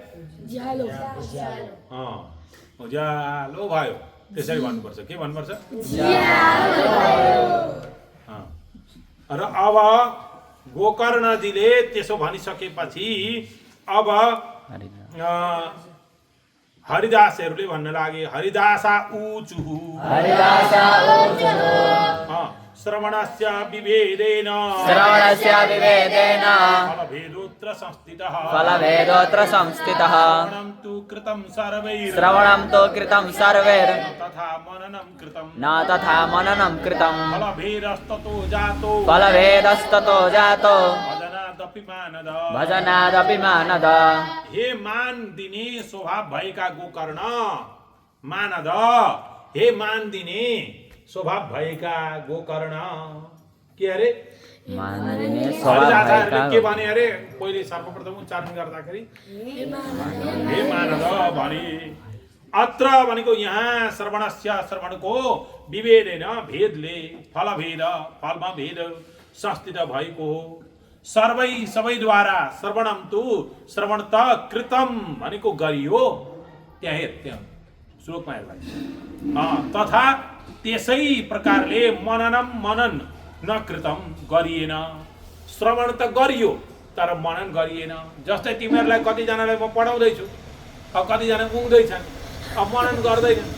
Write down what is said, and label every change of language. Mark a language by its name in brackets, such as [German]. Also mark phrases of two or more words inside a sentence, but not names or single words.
[Nepali] उज्यालो भयो, त्यसरी भन्नुपर्छ। के भन्नुपर्छ? र अब गोकर्णजीले त्यसो भनिसकेपछि अब हरिदासहरूले भन्न लागे, [Sanskrit] हरिदासा ऊचुहु श्रवणस्य विभेदेन फलभेदोऽत्र संस्थितः श्रवणं तु कृतं सर्वैर् न तथा मननं कृतं फलभेदस्ततो जातो भजनादपि मानद। [Nepali] हे मान दिने स्वभाव भएका गोकर्ण, मानद, हे मान दिने स्वभाव भएका गोकर्ण। के अरे? के भने अरे? पहिले सर्वप्रथम उच्चारण गर्दाखेरि हे मानद भने। अत्र भनेको यहाँ श्रवणस्य, श्रवणको विभेदेन, भेदले, फलभेद, फलमा भेद संस्थित भएको हो। सबैद्वारा [Sanskrit] श्रवणम तु, [Nepali] श्रवण त कृतम भनेको गरियो। त्यहाँ हेर, त्यहाँ श्लोकमा हेर्दा तथा त्यसै प्रकारले मनन [Sanskrit] न कृतम [Nepali] गरिएन। श्रवण त गरियो तर मनन गरिएन। जस्तै तिमीहरूलाई कतिजनालाई म पढाउँदैछु, अब कतिजना उँग्दैछन्, अब मनन गर्दैन।